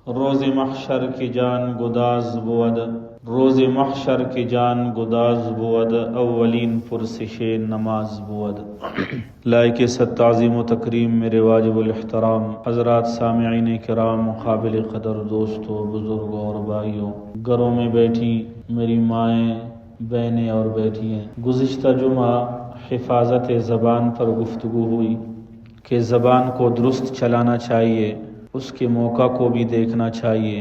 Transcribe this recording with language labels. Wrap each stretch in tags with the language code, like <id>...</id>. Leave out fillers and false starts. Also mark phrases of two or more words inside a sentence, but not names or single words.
<fa>روز محشر کی جان گداز بود، روز محشر کی جان گداز بود، اولین پرسش نماز بود۔</fa> <ur>لائق ست تعظیم و تکریم میرے واجب الاحترام حضرات سامعین کرام، قابل قدر دوستوں، بزرگوں اور بھائیوں، گھروں میں بیٹھی میری مائیں، بہنیں اور بیٹی ہیں، گزشتہ جمعہ حفاظت زبان پر گفتگو ہوئی کہ زبان کو درست چلانا چاہیے، اس کے موقع کو بھی دیکھنا چاہیے۔</ur>